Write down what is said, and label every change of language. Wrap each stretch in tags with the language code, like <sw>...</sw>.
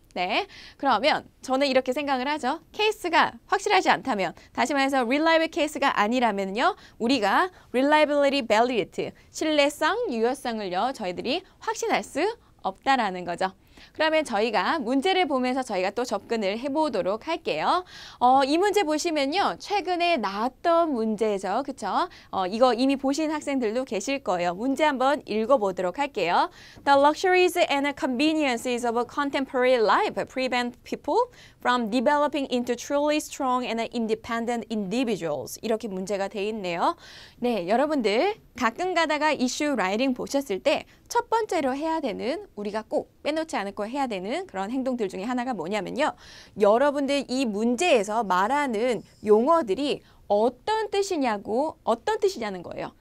<ko>네, 그러면 저는 이렇게 생각을 하죠. 케이스가 확실하지 않다면, 다시 말해서 reliable 케이스가 아니라면요, 우리가 reliability, validity, 신뢰성, 유효성을요, 저희들이 확신할 수 없다라는 거죠. 그러면 저희가 문제를 보면서 저희가 또 접근을 해보도록 할게요. 이 문제 보시면요. 최근에 나왔던 문제죠. 그쵸? 이거 이미 보신 학생들도 계실 거예요. 문제 한번 읽어보도록 할게요.</ko> <en>The luxuries and conveniences of a contemporary life prevent people from developing into truly strong and independent individuals.</en> <ko>이렇게 문제가 돼 있네요. 네, 여러분들 가끔 가다가 이슈 라이팅 보셨을 때 첫 번째로 해야 되는, 우리가 꼭 빼놓지 않고 해야 되는 그런 행동들 중에 하나가 뭐냐면요. 여러분들 이 문제에서 말하는 용어들이 어떤 뜻이냐는 거예요.</ko>